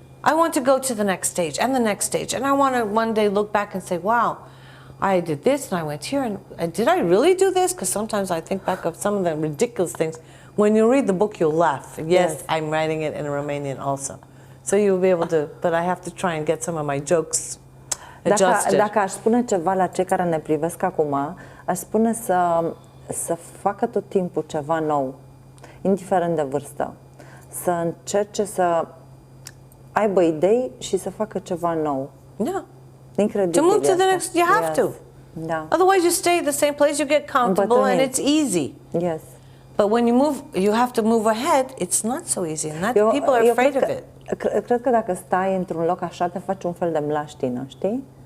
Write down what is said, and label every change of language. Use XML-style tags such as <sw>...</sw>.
<en>I want to go to the next stage and the next stage. And I want to one day look back and say, wow, I did this and I went here, and did I really do this? Because sometimes I think back of some of the ridiculous things. When you read the book, you'll laugh. Yes, I'm writing it in Romanian also. So you'll be able to, but I have to try and get some of my jokes adjusted.</en> <ro>Dacă aș spune ceva la cei care ne privesc acum, aș spune să facă tot timpul ceva nou, indiferent de vârstă. Să încerce să aibă idei și să facă ceva nou.</ro> <en>Yeah.</en> <ro>Incredibil.</ro> <en>To move to the next, you have to.</en> <ro>Da.</ro> <en>Otherwise, you stay at the same place, you get comfortable, and it's easy. Yes. But when you move, you have to move ahead. It's not so easy, and that people are afraid of it.</en> <ro>Cred că dacă stai într-un loc așa, te faci un fel de mlaștină, știi?</ro>